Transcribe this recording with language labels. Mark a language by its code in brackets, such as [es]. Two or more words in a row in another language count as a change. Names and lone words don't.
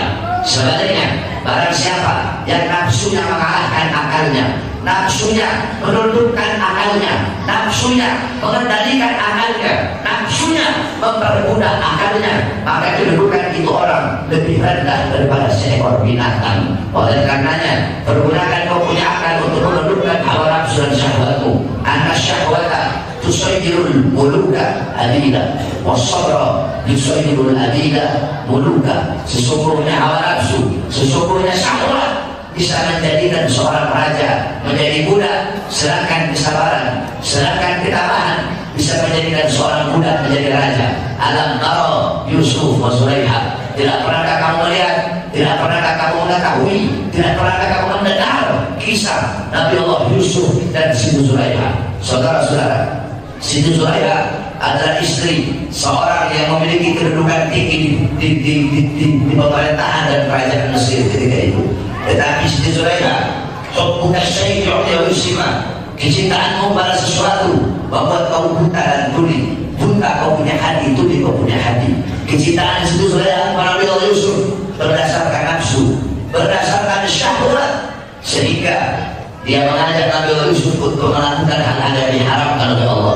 [id] Sebaliknya, barang siapa yang nafsunya mengalahkan akalnya, nafsunya menundukkan akalnya, nafsunya mengendalikan akalnya, nafsunya mempermudah akalnya, maka kedudukan itu orang lebih rendah daripada seekor binatang. Oleh karenanya, pergunakan kau punya akal untuk menundukkan hawa nafsu dan syahwatmu. [ar] إن الشهوة تصير الملوك عبيدا، والصبر يصير العبيد ملوكا. [id] Sesungguhnya hawa nafsu, sesungguhnya syahwat bisa menjadikan seorang raja menjadi budak, sedangkan kesabaran, sedangkan ketabahan bisa menjadikan seorang budak menjadi raja. [ar] ألم تر يوسف وزليخا, [id] tidak pernahkah kamu melihat, tidak pernahkah kamu mengetahui, tidak pernahkah kamu mendengar kisah Nabi Allah Yusuf dan Siti Zulaikha? Saudara-saudara, Siti Zulaikha adalah istri seorang yang memiliki kedudukan tinggi di pemerintahan dan kerajaan Mesir ketika itu. Tetapi Siti Zulaikha, [ar] حبك الشيء يعمي ويصم, [id] kecintaanmu pada sesuatu membuat kau buta dan tuli. Buta kau punya hati, tuli kau punya hati. Kecintaan Siti Zulaikha kepada Nabi Allah Yusuf berdasarkan nafsu, berdasarkan syahwat, sehingga dia mengajak Nabi Allah Yusuf untuk melakukan hal-hal yang diharamkan oleh Allah.